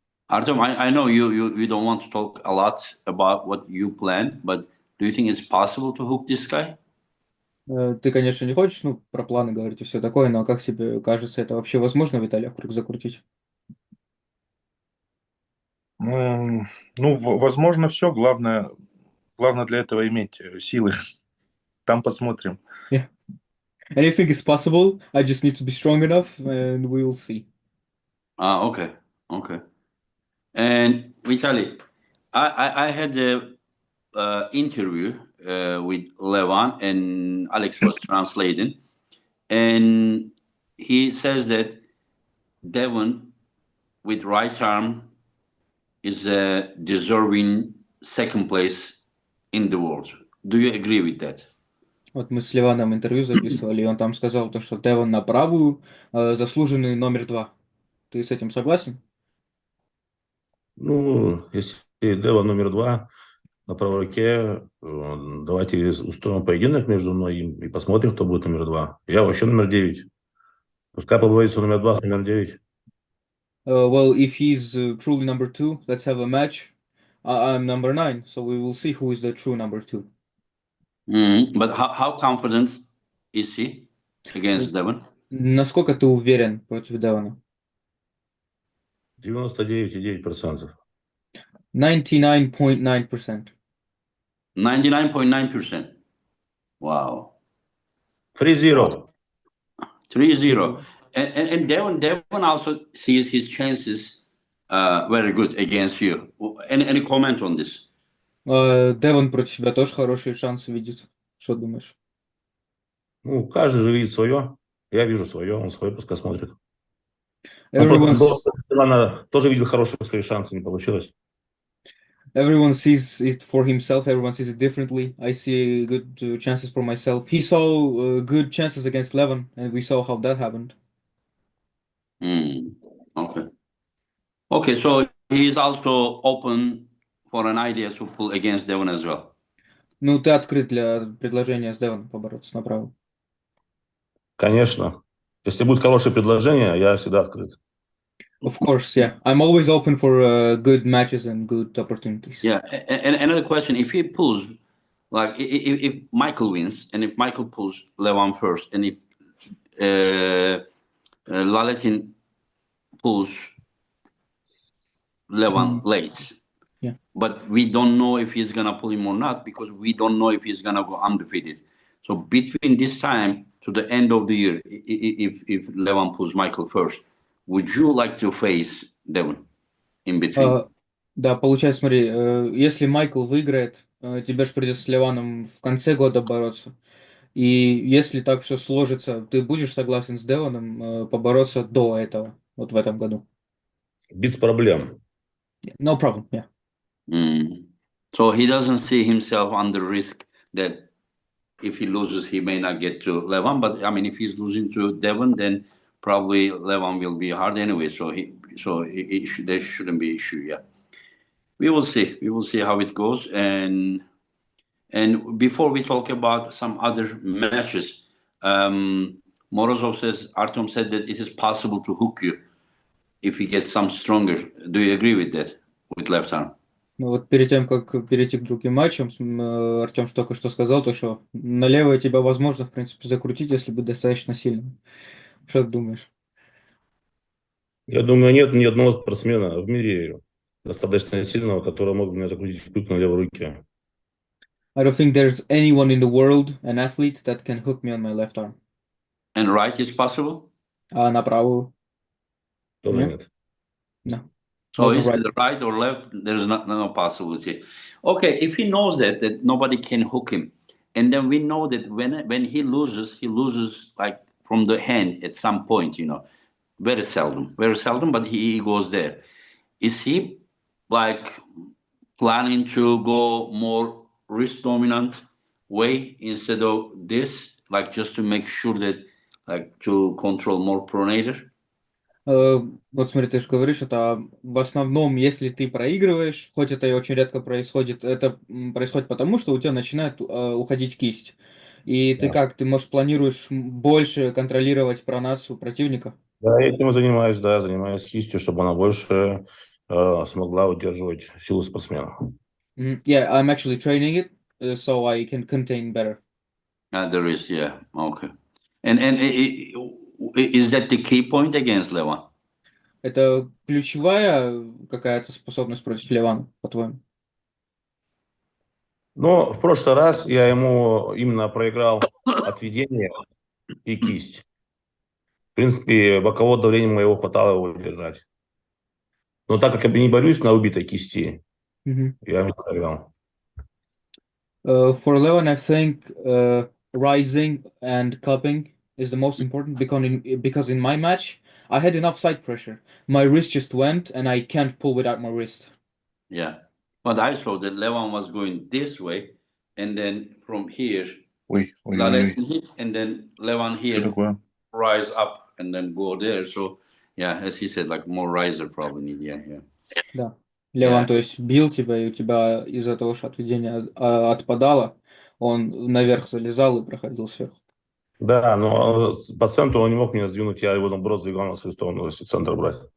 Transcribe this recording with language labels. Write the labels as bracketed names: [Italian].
[English] Artyom, I know you don't want to talk a lot about what you plan, but do you think it's possible to hook this guy? [Russian] Ты, конечно, не хочешь, про планы говорить и все такое, но как тебе кажется, это вообще возможно, Виталия, в круг закрутить? Ну, возможно, все. Главное для этого иметь силы. Там посмотрим. [English] Yeah. Anything is possible. I just need to be strong enough, and we will see. Okay. And Vitali, I had a interview with Levan, and Alex was translating, and he says that Devon with right arm is deserving second place in the world. Do you agree with that? [Russian] Вот мы с Ливаном интервью записывали, и он там сказал то, что Девон на правую, заслуженный номер 2. Ты с этим согласен? Ну, если Дева номер 2 на правой руке, давайте устроим поединок между мной и им и посмотрим, кто будет номер 2. Я вообще номер 9. Пускай побоится номер 2 с номер 9. [English] Well, if he's truly number 2, let's have a match. I'm number 9, so we will see who is the true number 2. But how confident is he against Devon? [Russian] Насколько ты уверен против Девона? 99,9%. [English] 99.9%. 99.9%. Wow. [Russian] 3-0. [English] 3-0. And Devon also sees his chances very good against you. Any comment on this? [Russian] Девон против себя тоже хорошие шансы видит. Что думаешь? Ну, каждый же видит свое. Я вижу свое, он свое пускай смотрит. [English] Everyone's, [Russian] Ивана тоже видел хорошие свои шансы, не получилось. [English] everyone sees it for himself. Everyone sees it differently. I see good chances for myself. He saw good chances against Levin, and we saw how that happened. Okay. Okay, so he's also open for an idea to pull against Devon as well. [Russian] Ну, ты открыт для предложения с Девоном побороться направо. Конечно. Если будет хорошее предложение, я всегда открыт. [English] Of course, yeah. I'm always open for good matches and good opportunities. Yeah, and another question: if he pulls, like if Michael wins, and if Michael pulls Levan first, and if Laletin pulls Levan late, Yeah. but we don't know if he's gonna pull him or not because we don't know if he's gonna go undefeated. So between this time to the end of the year, if Levan pulls Michael first, would you like to face Devon in between? [Russian] Да, получается, смотри, если Майкл выиграет, тебе же придется с Ливаном в конце года бороться. И если так все сложится, ты будешь согласен с Девоном побороться до этого, вот в этом году? Без проблем. [English] No problem, yeah. So he doesn't see himself under risk that if he loses, he may not get to Levan. But I mean, if he's losing to Devon, then probably Levan will be hard anyway. So there shouldn't be issue. Yeah, we will see. We will see how it goes. And before we talk about some other matches, Morozov says Artyom said that it is possible to hook you if he gets some stronger. Do you agree with that? With left arm? [Russian] Ну вот перед тем, как перейти к другим матчам, Артем только что сказал, то, что налево тебя возможно, в принципе, закрутить, если быть достаточно сильным. Что ты думаешь? Я думаю, нет ни одного спортсмена в мире достаточно сильного, который мог бы меня закрутить в крюк на левой руке. [English] I don't think there's anyone in the world, an athlete, that can hook me on my left arm. And right is possible? [Russian] А на правую? Тоже [English] Yeah. [Russian] нет. [English] No. So Not is right. it right or left? There's no possibility. Okay, if he knows that nobody can hook him, and then we know that when he loses like from the hand at some point, very seldom, but he goes there. Is he like planning to go more risk dominant way instead of this, like just to make sure that like to control more pronator? [Russian] Вот смотри, ты же говоришь, это в основном, если ты проигрываешь, хоть это и очень редко происходит, это происходит потому, что у тебя начинает уходить кисть. И ты Да. как, ты, может, планируешь больше контролировать пронацию противника? Да, я этим и занимаюсь, да, занимаюсь кистью, чтобы она больше смогла удерживать силу спортсмена. [English] Yeah, I'm actually training it, so I can contain better. There is, yeah, okay. And is that the key point against Levan? [Russian] Это ключевая какая-то способность против Ливана, по-твоему? Но в прошлый раз я ему именно проиграл отведение и кисть. В принципе, бокового давления моего хватало его удержать. Но так как я не борюсь на убитой кисти, я ему проиграл. [English] For Levin, I think rising and cupping is the most important because in my match, I had enough side pressure. My wrist just went and I can't pull without my wrist. Yeah. But I saw that Levan was going this way, and then from here, [Russian] Ой, ой, ой, ой. [English] Laletin hit, and then Levan [Russian] Что [English] here [Russian] такое? [English] rise up and then go there. So yeah, as he said, like more riser probably need. Yeah. [Russian] Да. Леван, [English] Yeah. [Russian] то есть, бил тебя, и у тебя из-за того, что отведение отпадало, он наверх залезал и проходил сверху. Да, но по центру он не мог меня сдвинуть, я его наоборот сдвигал на свою сторону, если центр брать.